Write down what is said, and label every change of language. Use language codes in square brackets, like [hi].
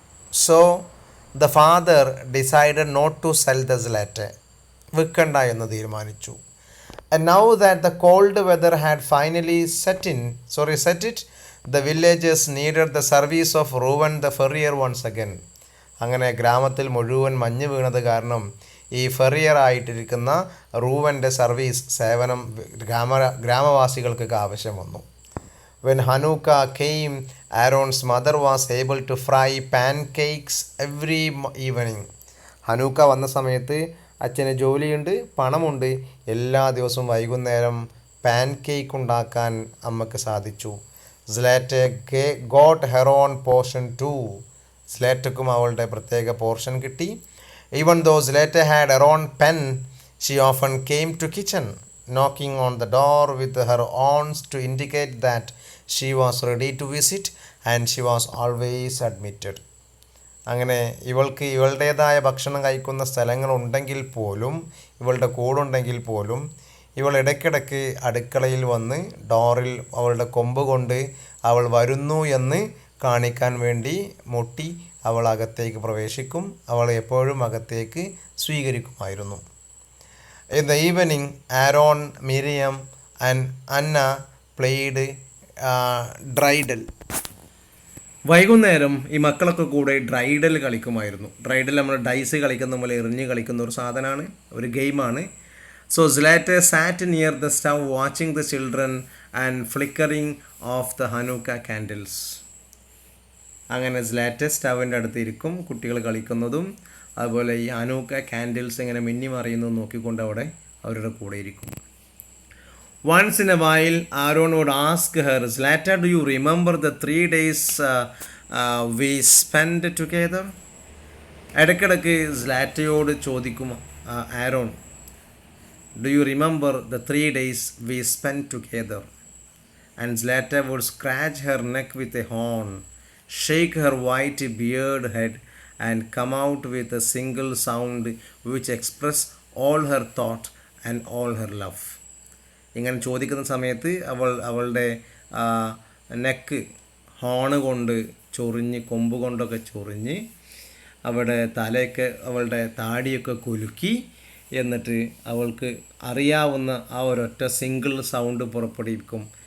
[en] So the father decided not to sell the Zlateh. [ml] വിൽക്കണ്ട എന്ന് തീരുമാനിച്ചു. [en] And now that the cold weather had finally set it, the villagers needed the service of Reuben the farrier once again. [ml] അങ്ങനെ ഗ്രാമത്തിൽ മുഴുവൻ മഞ്ഞ് വീണത് കാരണം ഈ Ferrier ആയിട്ടിരിക്കുന്ന റൂവൻ്റെ സേവനം ഗ്രാമവാസികൾക്കൊക്കെ ആവശ്യം വന്നു. [en] When Hanukkah came, Aaron's mother was able to fry pancakes every evening. [ml] Hanukkah വന്ന സമയത്ത് അച്ഛന് ജോലിയുണ്ട്, പണമുണ്ട്. എല്ലാ ദിവസവും വൈകുന്നേരം പാൻ കേക്ക് ഉണ്ടാക്കാൻ അമ്മക്ക് സാധിച്ചു. [en] Zlateh got her own portion too. [ml] സ്ലേറ്റക്കും അവളുടെ പ്രത്യേക പോർഷൻ കിട്ടി. [en] Even though Zlateh had her own pen, she often came to kitchen, knocking on the door with her arms to indicate that she was ready to visit, and she was always admitted. [ml] അങ്ങനെ ഇവൾക്ക് ഇവളുടേതായ ഭക്ഷണം കഴിക്കുന്ന സ്ഥലങ്ങളുണ്ടെങ്കിൽ പോലും, ഇവളുടെ കൂടുണ്ടെങ്കിൽ പോലും, ഇവൾ ഇടയ്ക്കിടയ്ക്ക് അടുക്കളയിൽ വന്ന് ഡോറിൽ അവളുടെ കൊമ്പ് കൊണ്ട് അവൾ വരുന്നു എന്ന് കാണിക്കാൻ വേണ്ടി മുട്ടി അവൾ അകത്തേക്ക് പ്രവേശിക്കും. അവൾ എപ്പോഴും അകത്തേക്ക് സ്വീകരിക്കുമായിരുന്നു. [en] In the evening, Aaron, Miriam and Anna played dreidel. [ml] വൈകുന്നേരം ഈ മക്കളൊക്കെ കൂടെ ഡ്രൈഡൽ കളിക്കുമായിരുന്നു. ഡ്രൈഡൽ നമ്മൾ ഡൈസ് കളിക്കുന്ന പോലെ എറിഞ്ഞ് കളിക്കുന്ന ഒരു സാധനമാണ്, ഒരു ഗെയിമാണ്. [en] So Zlateh sat near the stove watching the children and flickering of the Hanukkah candles. [ml] അങ്ങനെ Zlateh സ്റ്റവിൻ്റെ അടുത്ത് ഇരിക്കും, കുട്ടികൾ കളിക്കുന്നതും അതുപോലെ ഈ ഹനൂക്ക കാൻഡിൽസ് ഇങ്ങനെ മിന്നി മറിയുന്നതും നോക്കിക്കൊണ്ട് അവിടെ അവരുടെ കൂടെ ഇരിക്കും. [en] Once in a while, Aaron would ask her, Zlateh, do you remember the 3 days we spent together? [ml] ഇടയ്ക്കിടയ്ക്ക് സ്ലാറ്റയോട് ചോദിക്കും Aaron, [en] do you remember the 3 days we spent together? And Zlateh would scratch her neck with a horn, shake her white beard head, and come out with a single sound which expressed all her thought and all her love. [ml] ഇങ്ങനെ ചോദിക്കുന്ന സമയത്ത് അവളുടെ neck horn കൊണ്ട് ചൊറിഞ്ഞ്, കൊമ്പ് കൊണ്ടൊക്കെ ചൊറിഞ്ഞ്, അവിടെ തലയൊക്കെ അവളുടെ താടിയൊക്കെ കുലുക്കി, എന്നിട്ട് അവൾക്ക് അറിയാവുന്ന ആ ഒരൊറ്റ സിംഗിൾ സൗണ്ട് പുറപ്പെടുവിക്കും.